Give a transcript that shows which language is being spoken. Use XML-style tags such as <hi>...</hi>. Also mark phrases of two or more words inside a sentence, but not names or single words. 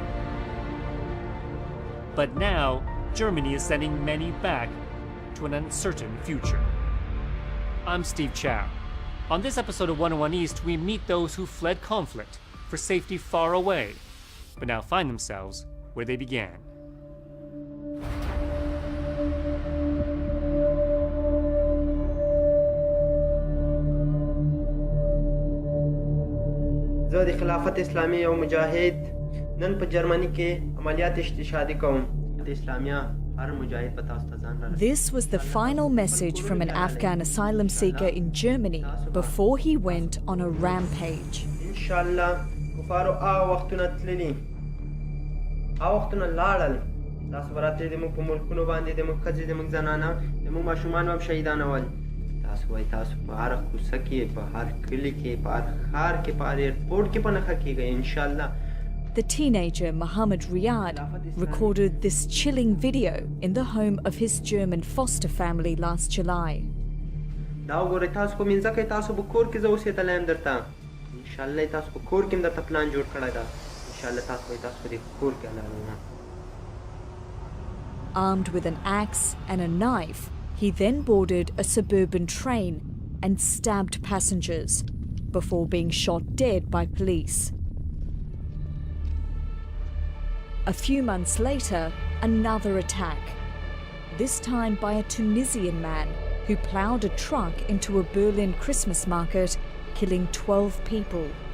<en>But now, Germany is sending many back to an uncertain future. I'm Steve Chow. On this episode of 101 East, we meet those who fled conflict for safety far away, but now find themselves where they began.</en> <ps>زه د خلافت اسلامي یو مجاهد نن په جرمني کې عملیات استشهادي کوم د اسلامیه هر مجاهد په تاسو ته ځان را</ps> <en>This was the final message from an Afghan asylum seeker in Germany before he went on a rampage.</en> <ar>ان شاء الله</ar> <ps>کفارو وختونه تللی وختونه لاړل تاسو براتې د موږ په ملکونو باندې د موږ ښځې د موږ زنانه د موږ ماشومان هم شهیدانول تاسو وایي تاسو په هر کوڅه کې په هر کلي کې په هر ښار کې په هر ایرپورټ کې په نښه کیږئ</ps> <ar>انشاءالله.</ar> <en>The teenager Mohammed Riyad recorded this chilling video in the home of his German foster family last July.</en> <ps>دا وګورئ تاسو په منځه کې تاسو په کور کې زه اوسېدلی یم درته</ps> <ar>انشاءالله</ar> <ps>تاسو په کور کې هم درته پلان جوړ کړی ده</ps> <ar>انشاءالله</ar> <ps>تاسو وایي تاسو په دې کور کې حلاله.</ps> <en>Armed with an axe and a knife, he then boarded a suburban train and stabbed passengers before being shot dead by police. A few months later, another attack, this time by a Tunisian man who ploughed a truck into a Berlin Christmas market, killing 12 people.</en>